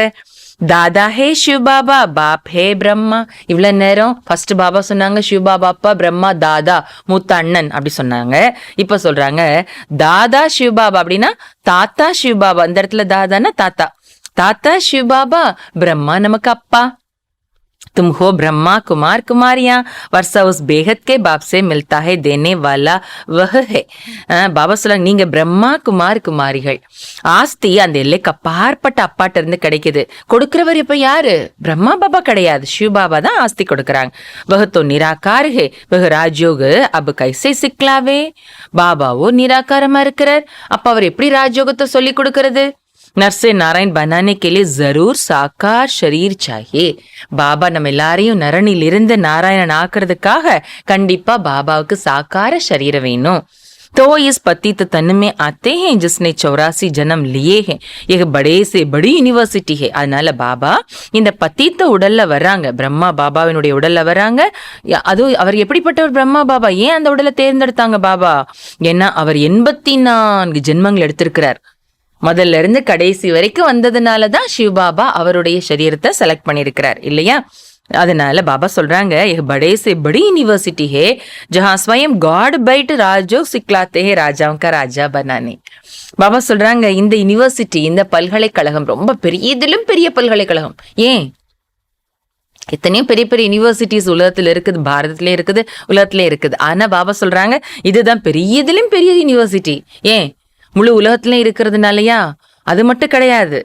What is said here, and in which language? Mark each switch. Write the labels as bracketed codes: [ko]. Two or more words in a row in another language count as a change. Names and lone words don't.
[hi] दादा है शिव बाबा, बाप है ब्रह्मा. [ta] இவ்வளவு நேரம் ஃபர்ஸ்ட் பாபா சொன்னாங்க சிவபாபா அப்பா, பிரம்மா தாதா மூத்த அண்ணன் அப்படி சொன்னாங்க. இப்ப சொல்றாங்க தாதா சிவபாபா அப்படின்னா தாத்தா சிவபாபா. அந்த இடத்துல தாதான்னா தாத்தா, தாத்தா சிவபாபா, பிரம்மா நமக்கு அப்பா. [hi] तुम हो ब्रह्मा कुमार कुमारियां, वर्षा उस बेहद के बाप से मिलता है, देने वाला वह है. [ta] பாபா சொல்றாங்க, நீங்க பிரம்மா குமார் குமாரிகள். ஆஸ்தி அந்த எல்லைக்கு அப்பாற்பட்ட அப்பாட்ட இருந்து கிடைக்குது. கொடுக்கிறவர் இப்ப யாரு? பிரம்மா பாபா கிடையாது, சிவ பாபா தான் ஆஸ்தி கொடுக்கறாங்க. [hi] वह तो निराकार है, वह राजयोग अब कैसे सिखलावे. [ta] பாபாவோ நிராகாரமா இருக்கிறார், அப்ப அவர் எப்படி ராஜயோகத்தை சொல்லி கொடுக்கறது? [hi] नर से नारायण बनाने के लिए जरूर साकार शरीर चाहिए. [ta] பாபா நம்ம எல்லாரையும் நரனில் இருந்து நாராயணன் ஆக்குறதுக்காக கண்டிப்பா பாபாவுக்கு சாக்கார சரீரம் வேணும். [hi] तो इस पतित तन में आते हैं जिसने 84 जन्म लिए हैं. यह बड़े से बड़ी यूनिवर्सिटी है. [ta] அதனால பாபா இந்த பத்தித்த உடல்ல வர்றாங்க, பிரம்மா பாபாவினுடைய உடல்ல வர்றாங்க. அது அவர் எப்படிப்பட்டவர்? பிரம்மா பாபா ஏன் அந்த உடலை தேர்ந்தெடுத்தாங்க பாபா? ஏன்னா அவர் 84 ஜென்மங்கள் எடுத்திருக்கிறார். முதல்ல இருந்து கடைசி வரைக்கும் வந்ததுனாலதான் சிவபாபா அவருடைய சரீரத்தை செலக்ட் பண்ணிருக்கிறார் இல்லையா? அதனால பாபா சொல்றாங்க, [hi] बड़े से बड़ी यूनिवर्सिटी है जहां स्वयं गॉड बैठ राजयोग सिखलाते हैं राजाओं का राजा बनाने. [ta] பாபா சொல்றாங்க, இந்த யூனிவர்சிட்டி, இந்த பல்கலைக்கழகம் ரொம்ப பெரியதிலும் பெரிய பல்கலைக்கழகம். ஏன்? எத்தனையோ பெரிய பெரிய யூனிவர்சிட்டிஸ் உலகத்துல இருக்குது, பாரதத்திலே இருக்குது, உலகத்திலே இருக்குது. ஆனா பாபா சொல்றாங்க, இதுதான் பெரியதிலும் பெரிய யூனிவர்சிட்டி. ஏன்? முழு உலகத்துல இருக்கிறதுனாலயா? அது மட்டும் கிடையாது.